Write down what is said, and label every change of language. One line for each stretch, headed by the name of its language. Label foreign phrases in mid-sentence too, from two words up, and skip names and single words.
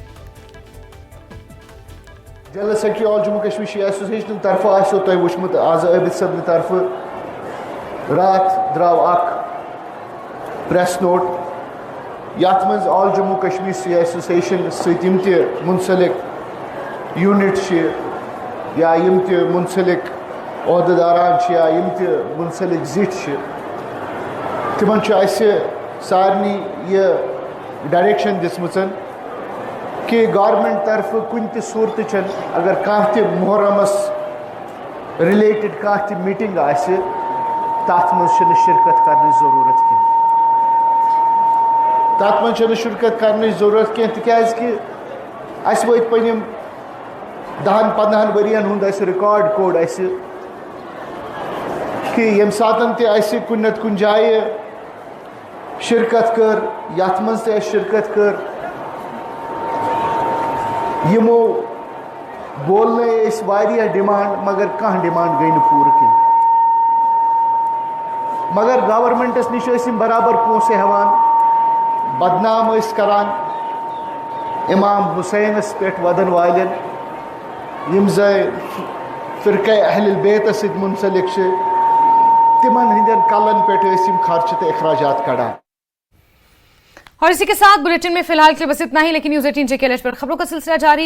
Kashmiri: जनरल सेक्रेटरी ऑल जम्मू कश्मीर शिया एसोसिएशन तरफ आसो तय वुचमुत आज आबिद साहब तरफ रात द्राव
English: press note
Kashmiri: यात मज ऑल जम्मू कश्मीर शिया एसोसिएशन सम मुंसलिक यूनिट या यम मुंसलिक ओहदेदारान या यम मुंसलिक जिट तिमन सारनी ये डायरेक्शन दिसमचन कि गवर्नमेंट तरफ कुन सूरत अगर कह मुहर्रमस रिलेटेड कह मीटिंग आसि तथ मं शिरकत करने ज़रूरत कह तथ मं शिरकत करने ज़रूरत कह कि अस वत पनिम 10-15 वरियन हुंद रिकॉर्ड कोड कि यम सातन ते कुन नत कुन जाए शिरकत कर यथ मं शिरकत कर यमो बोलने वारिया डिमांड मगर कह डिमांड गई पूर कह मगर गवर्नमेंटस निश बराबर पोसे हवान बदनाम करान इमाम हुसैनस पे वदन वालन यम फ़िरक़े अहल बैत सत मुंसलिक तिमन हंदन कलन पे खर्च तो अखराजात कड़ान।
Hindi: और इसी के साथ बुलेटिन में फिलहाल के लिए बस इतना ही, लेकिन न्यूज़ 18 जे के पर खबरों का सिलसिला जारी।